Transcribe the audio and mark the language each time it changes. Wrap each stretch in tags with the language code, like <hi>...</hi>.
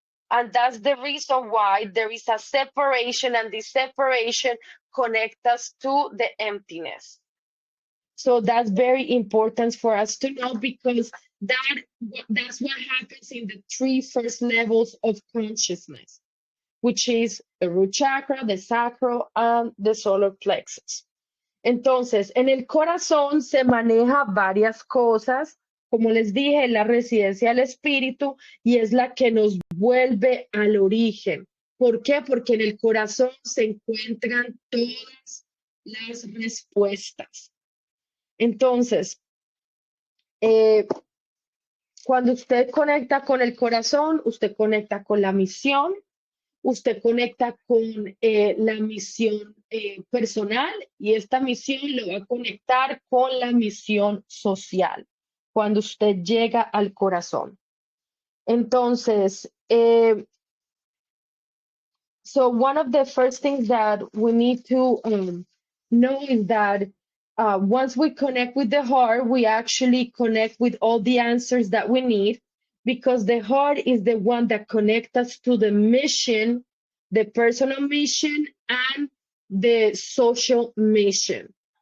<en>And that's the reason why there is a separation, and this separation connects us to the emptiness. So that's very important for us to know, because that's what happens in the three first levels of consciousness, which is the root chakra, the sacral, and the solar plexus.</en> <es>Entonces, en el corazón se maneja varias cosas. Como les dije, la residencia del espíritu, y es la que nos vuelve al origen. ¿Por qué? Porque en el corazón se encuentran todas las respuestas. Entonces, cuando usted conecta con el corazón, usted conecta con la misión, usted conecta con la misión personal, y esta misión lo va a conectar con la misión social cuando usted llega al corazón.</es> <en>Entonces, so one of the first things that we need to know is that once we connect with the heart, we actually connect with all the answers that we need, because the heart is the one that connects us to the mission, the personal mission, and the social mission.</en>